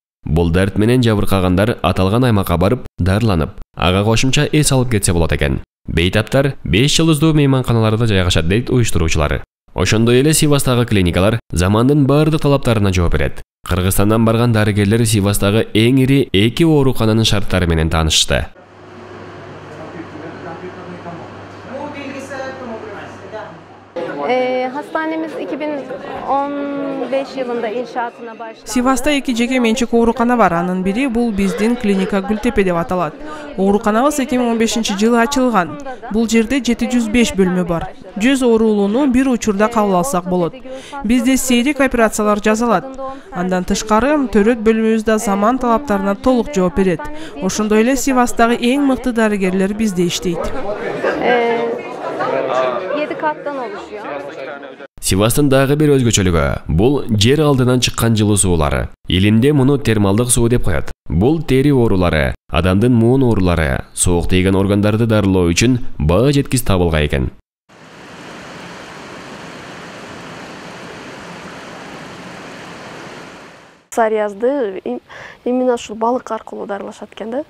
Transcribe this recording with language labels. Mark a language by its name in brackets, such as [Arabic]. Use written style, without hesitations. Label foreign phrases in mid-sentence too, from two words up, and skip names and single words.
[Kyrgyz] Бул дерт менен жабыркагандар аталган аймакка барып, дарыланып, ага кошумча эс алып кетсе болот экен. Бейтаптар 5 жылдыздуу мейманканаларда жайгашат дейт уюштуруучулары. Ошондой эле Сивастагы клиникалар замандын бардык талаптарына жооп берет. Кыргызстандан барган дарыгерлер Сивастагы эң ири 2 оорукананын шарттары менен таанышты. [Turkish] Hastanemiz 2015 yılında inşaatına başladı. [Kyrgyz] Sivas'ta 2 жеке менчик оорукана бар. Анын бири бул биздин клиника Гүлтепе деп аталат. Ооруканабыз 2015-жылы ачылган. Бул жерде 705 бөлмө бар. 100 оорулууну бир учурда кабыл алсак болот. Бизде сейрек операциялар жасалат. Андан тышкары төрөт бөлмөбүздө заман талаптарына толук жооп берет. Ошондой эле Сивастагы эң мыкты дарыгерлер бизде иштейт. [Turkish] 7 kattan oluşuyor. [Kyrgyz] Сивастын дагы бир өзгөчөлүгү бул жер алдынан чыккан жылуу суулары. Илимде муну термалдык суу деп коет. Бул тери оорулары, адамдын муун оорулары, суук тийген органдарды дарылоо үчүн баа жеткис табылган экен. Psoriazды именно ушул балык аркылуу дарылашат экен да.